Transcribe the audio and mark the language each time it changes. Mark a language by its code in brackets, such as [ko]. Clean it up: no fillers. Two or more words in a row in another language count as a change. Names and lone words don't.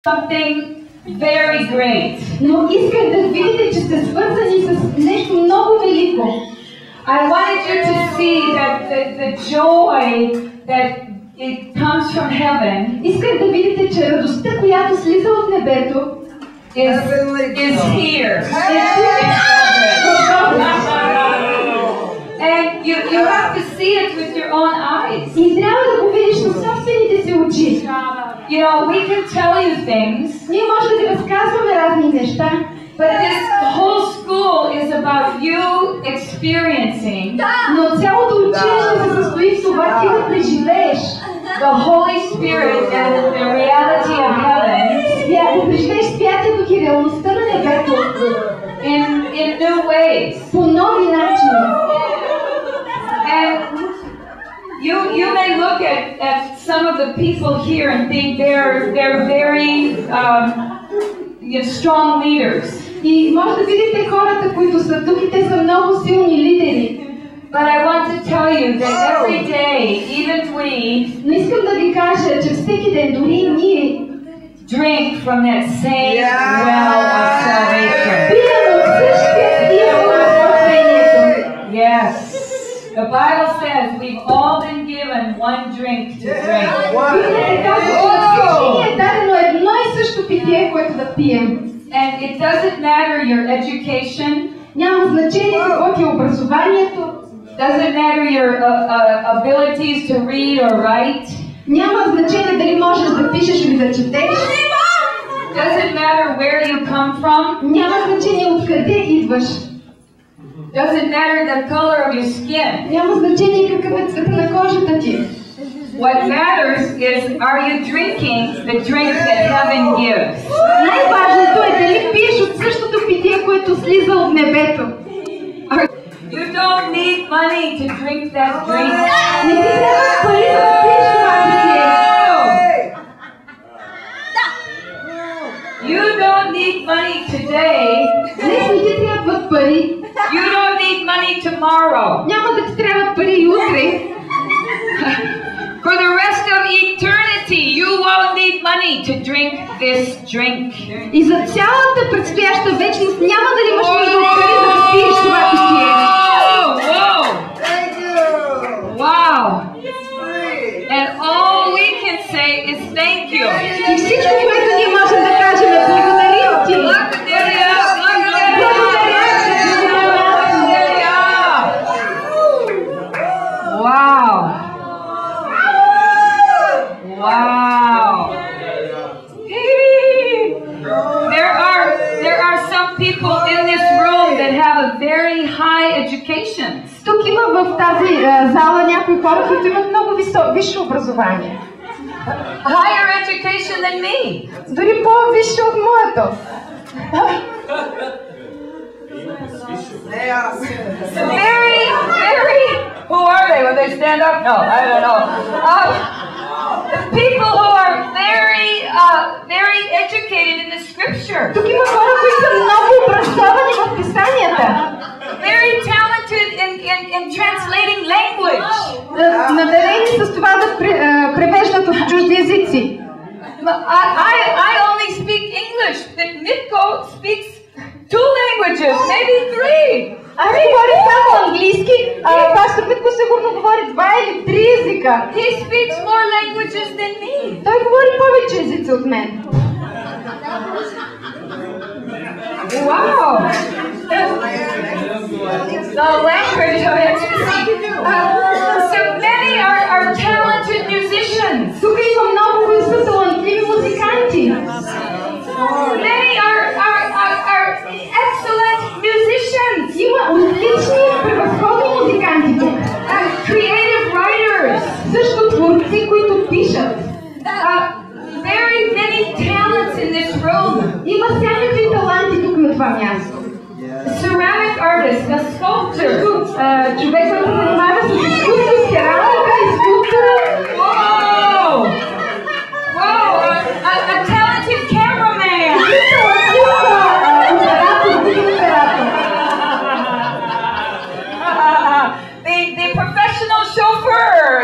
[en] something very great. [bg] Но исках да видите, че сте свързани с нещо много велико. [en] I wanted you to see that the joy that it comes from heaven. [bg] Исках да видите, че радостта, която слиза от небето, [en] is here. And you have to see it with your own eyes. [bg] И трябва да го видиш със собствените си очи. [en] You know, we can tell you things. [bg] Ние може да разказваме разни неща. [en] But this whole school is about you experiencing. [bg] Но цялото училище се състои в това ти да преживееш [en] the Holy Spirit and the reality of heaven. [bg] Да преживееш святото и реалността на небето [en] in new ways. [bg] По нови начини. [en] And you may look at some of the people here and think they're very strong leaders. [bg] И може да видите хората, които са тук и те са много силни лидери. [en] But I want to tell you that every day, even we, [bg] но искам да ви кажа, че всеки ден дори ние [en] drink from that same well of salvation. [bg] Пием от същия извор на спасението. [en] Yes. The Bible says we've all been given one drink to drink. [bg] Библията казва, че на всички ни е дадено едно и също питие, което да пием. [en] And it doesn't matter your education. [bg] Няма значение какво ти е образованието. [en] Doesn't matter your abilities to read or write. [bg] Няма значение дали можеш да пишеш или да четеш. [en] Doesn't matter where you come from. [bg] Няма значение откъде идваш. [en] Doesn't matter the color of your skin. [bg] Няма значение какъв е цвета на кожата ти. [en] What matters is, are you drinking the drink that heaven gives? [bg] Най-важното е дали пиеш от същото питие, което слиза от небето. [en] You don't need money to drink that drink. [bg] Не ти трябва пари да пиеш това питие. [en] You don't need money today. [bg] Днес не ти трябват пари. [en] You don't need money tomorrow. [bg] Няма да ти трябват пари и утре. [en] For the rest of eternity, you won't need money to drink this drink. [bg] И за цялата предстояща вечност няма да имаш нужда от пари да пиеш това питие. Whoa! [en] Thank you. Wow! And all we can say is thank you. [bg] И всичко, което ние можем да кажем е благодарим ти. Благодаря! Wow! Wow! [en] There are some people in this room that have a very high education. [bg] Тук има в тази зала някои хора, които имат много висше образование. [en] Higher education than me. [bg] Дори по-висше от моето. [en] Very, who are they? Will they stand up? No, I don't know. People who are very educated in the scripture. [bg] Тук има хора, които са много образовани в писанията. [en] Very talented in translating language. [bg] Надарени с това да превеждат от чужди езици. [en] I only speak English. Mitko speaks 2 languages, maybe 3. [bg] Аз говоря само английски, а пастор Митко сигурно говори 2 или 3 езика. [en] He speaks more languages than me. [bg] Той говори повече езици от мен. Wow! [en] The language of ecstasy. So many are talented musicians. [bg] Тук има много, които са талантливи музиканти. [en] Many are excellent musicians. [bg] Има отлични, превъзходни музиканти тук. [en] Creative writers. [bg] Също творци, които пишат. [en] Very many talents in this room. [bg] Има всякакви таланти тук на това място. [en] Ceramic artist, a sculptor. [bg] Човек, който се занимава с изкуство, с керамика, скулптура. Whoa! Whoa! [en] A talented cameraman. The professional chauffeur.